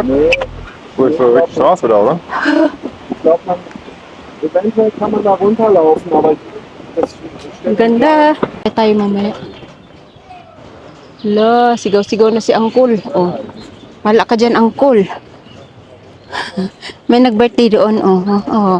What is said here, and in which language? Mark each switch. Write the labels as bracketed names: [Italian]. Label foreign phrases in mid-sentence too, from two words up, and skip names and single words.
[German] Nee. Wo ist da die Straße da, oder? Ich glaube, eventuell kann man da runterlaufen, aber das [Filipino] Ang ganda. Kaya tayo mamaya. Lo, sigaw-sigaw na si Angkol. Oh. Wala ka dyan, Angkol. May nag-birthday doon. Oh, oh, oh.